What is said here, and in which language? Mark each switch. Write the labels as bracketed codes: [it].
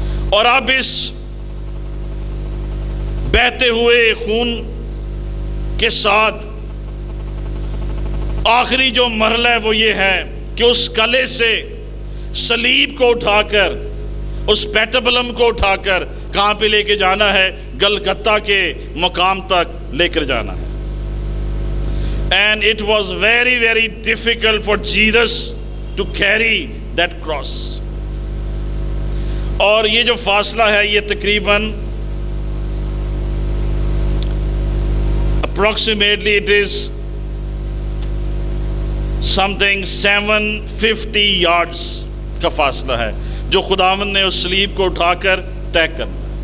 [ur] اور اب اس بہتے ہوئے خون کے ساتھ آخری جو مرحلہ ہے وہ یہ ہے کہ اس کلے سے صلیب کو اٹھا کر، اس پیٹبلم کو اٹھا کر کہاں پہ لے کے جانا ہے؟ گلگتہ کے مقام تک لے کر جانا ہے. [en] And it was very, very difficult for Jesus to carry that cross. [ur] اور یہ جو فاصلہ ہے یہ تقریباً [en] approximately it is something 750 yards [ur] کا فاصلہ ہے جو خداوند نے اس صلیب کو اٹھا کر طے کرنا.